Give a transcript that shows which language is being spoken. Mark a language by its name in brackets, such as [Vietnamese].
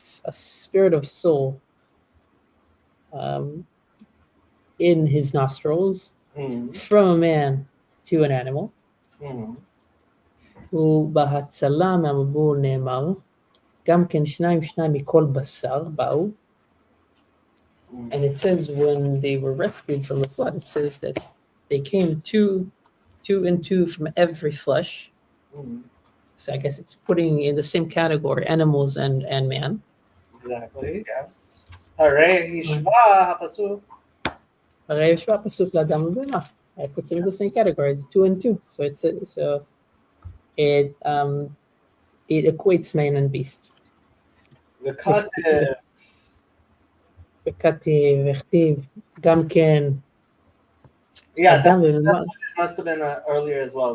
[English] spirit of soul in his nostrils, from a man to an animal. [Hebrew] ובהצלה מהמבול נאמר, גם כן שניים מכל בשר באו. [English] And it says when they were rescued from the flood, it says that they came two and two from every flesh. So I guess it's putting in the same category animals and man. Exactly, yeah. [Hebrew] הרי השווה הפסוק. הרי השווה הפסוק לאדם ובהמה. [English] I put them in the same category as 2 and 2. So it equates man and beast. [Hebrew] וכתיב, וכתיב, גם כן. [English] Yeah, that must have been earlier as well.